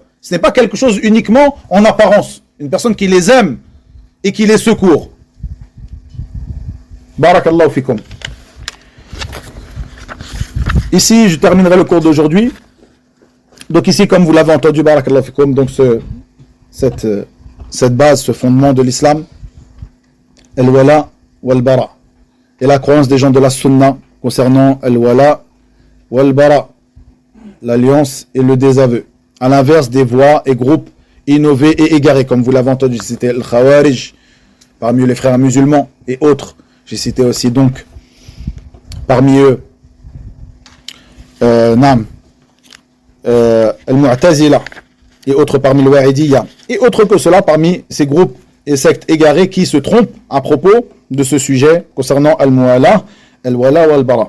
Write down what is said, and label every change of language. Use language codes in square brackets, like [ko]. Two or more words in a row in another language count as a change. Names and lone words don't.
[fr] Ce n'est pas quelque chose uniquement en apparence. Une personne qui les aime et qui les secourt. [ar] بارك الله فيكم. [fr] Ici, je terminerai le cours d'aujourd'hui. Donc ici, comme vous l'avez entendu, [ar] بارك الله فيكم, [fr] donc cette base, ce fondement de l'islam, [ar] الولاء والبراء. [fr] Et la croyance des gens de la sunna concernant [ar] الولاء والبراء, [fr] l'alliance et le désaveu. À l'inverse des voies et groupes innovés et égarés, comme vous l'avez entendu, c'était le Khawarij, parmi eux les frères musulmans et autres. J'ai cité aussi donc parmi eux Al-Mu'tazila et autres parmi le Wa'idiyya et autres que cela parmi ces groupes et sectes égarés qui se trompent à propos de ce sujet concernant Al-Mu'ala, [ar] الولاء والبراء.